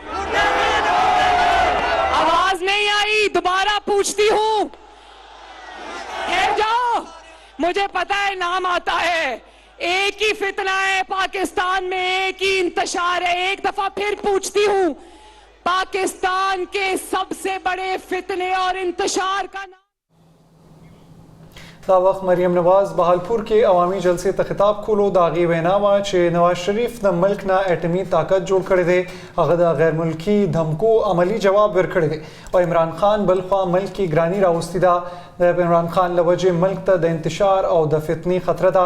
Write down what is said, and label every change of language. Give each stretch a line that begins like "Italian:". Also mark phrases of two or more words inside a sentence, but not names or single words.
Urdu: آواز نہیں آئی، دوبارہ پوچھتی ہوں، ٹھہر جاؤ، مجھے پتا ہے نام آتا ہے. ایک ہی فتنہ ہے پاکستان میں، ایک ہی انتشار ہے. ایک دفعہ پھر پوچھتی ہوں، پاکستان کے سب سے بڑے فتنے اور انتشار کا نام?
Pashto: دا وخت مریم نواز بهالپور کې عوامي جلسې ته خطاب کولو. د هغې وینا وه چې نواز شریف د ملک نه اټمي طاقت جوړ کړی دی، هغه د غیر ملکي دھمکو عملی جواب ورکړی دی. او عمران خان بل خوا ملک کې ګراني راوستې ده. د عمران خان له وجې ملک ته د انتشار او د فتنې خطره ده.